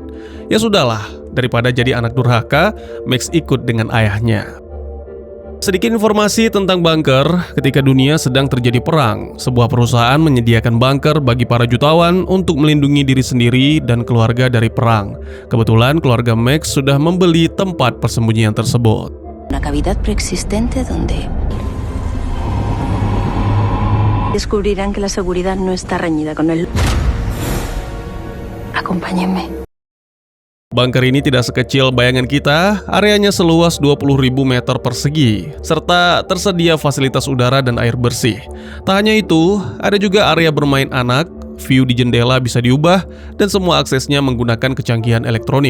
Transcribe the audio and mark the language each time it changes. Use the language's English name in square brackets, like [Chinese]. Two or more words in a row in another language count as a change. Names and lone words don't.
[Indonesian] Ya sudahlah, daripada jadi anak durhaka, Max ikut dengan ayahnya. Sedikit informasi tentang bunker. Ketika dunia sedang terjadi perang, sebuah perusahaan menyediakan bunker bagi para jutawan untuk melindungi diri sendiri dan keluarga dari perang. Kebetulan keluarga Max sudah membeli tempat persembunyian tersebut. [Spanish] Una cavidad preexistente donde descubrirán que la seguridad no está reñida con el. Acompáñenme. [Indonesian] Bunker ini tidak sekecil bayangan kita, areanya seluas 20.000 meter persegi, serta tersedia fasilitas udara dan air bersih. Tak hanya itu, ada juga area bermain anak, view di jendela bisa diubah, dan semua aksesnya menggunakan kecanggihan elektronik.